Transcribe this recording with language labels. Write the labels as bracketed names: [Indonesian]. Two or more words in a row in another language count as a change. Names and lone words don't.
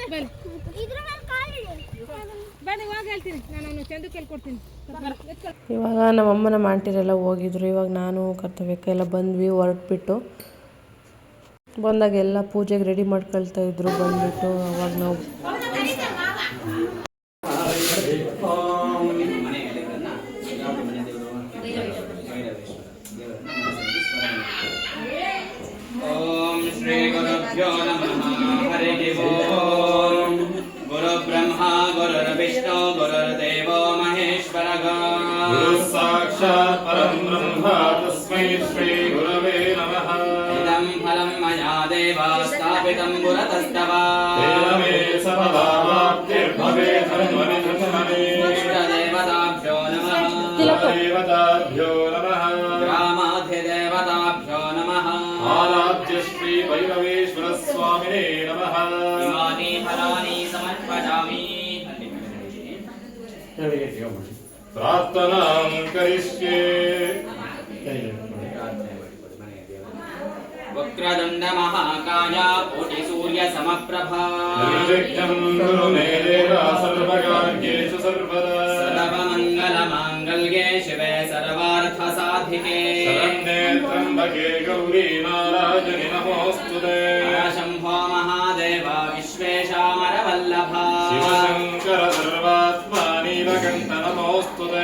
[Kannada] ಇವಾಗ ನಮ್ಮಮ್ಮನ ಮಾಂಟಿರೆಲ್ಲ ಹೋಗಿದ್ರು. ಇವಾಗ ನಾನು ಕರ್ತವ್ಯಕ್ಕೆಲ್ಲ ಬಂದ್ವಿ. ಹೊರಟ್ಬಿಟ್ಟು ಬಂದಾಗ ಎಲ್ಲ ಪೂಜೆಗೆ ರೆಡಿ ಮಾಡ್ಕೊಳ್ತಾ ಇದ್ರು. ಬಂದ್ಬಿಟ್ಟು ಅವಾಗ ನಾವು [Sanskrit] ಶ್ರೀ ಗುರುಭ್ಯೋ ನಮಃ. ಹರಿ ಓಂ. ಗುರು ಬ್ರಹ್ಮ ಗುರುರ್ ವಿಷ್ಣು ಗುರುರ್ದೇವೋ ಮಹೇಶ್ವರಃ. ಗುರು ಸಾಕ್ಷಾತ್ ಪರಂ ಬ್ರಹ್ಮ ತಸ್ಮೈ ಶ್ರೀ ಗುರವೇ ನಮಃ. ಇದಂ ಫಲಂ ಮಯಾ ದೇವಾ ಸ್ಥಾಪಿತಂ ಪುರತಸ್ತವ. ತೇನಮೇ ಸಫಲಾವಾಪ್ತಿರ್ಭವೇತ್ ಧನ್ವನಿಧನ್ವನೇ. ಇಷ್ಟದೇವತಾಭ್ಯೋ ನಮಃ. ದೇವತಾಭ್ಯೋ ನಮಃ. ಗ್ರಾಮಾಧಿದೇವತಾಭ್ಯೋ ನಮಃ. ಆರಾಧ್ಯ ಶ್ರೀ ಭೈರವೇಶ್ವರ ಸ್ವಾಮಿನೇ ನಮಃ. ಇಮಾನಿ ಫಲಾನಿ ಸಮರ್ಪಯಾಮಿ. ಪ್ರಾರ್ಥನಾಂ ಕರಿಷ್ಯೆ. ವಕ್ರದುಂಡ ಮಹಾಕಾಯ ಕೋಟಿ ಸೂರ್ಯ ಸಮಪ್ರಭಾ. ನಿರ್ವಿಘ್ನಂ ಕುರು ಮೇ ದೇವ ಸರ್ವಕಾರ್ಯೇಷು ಸರ್ವದಾ. ಸರ್ವಮಂಗಲ ಮಾಂಗಲ್ಯೆ ಶಿವೆ ಸರ್ವಾರ್ಥ ಸಾಧಿಕೆ. ಶರಣ್ಯೇ ತ್ರ್ಯಂಬಕೆ ಗೌರಿ ನಾರಾಯಣಿ ನಮೋಸ್ತುತೇ. ಶಂಭೋ ಮಹಾದೇವ ವಿಶ್ವೇಶಾಮರ ವಲ್ಲಭ. ಶಿವಶಂಕರ ಸರ್ವಾತ್ಮ ನೀಲಕಂಠ ನಮೋಸ್ತುತೇ.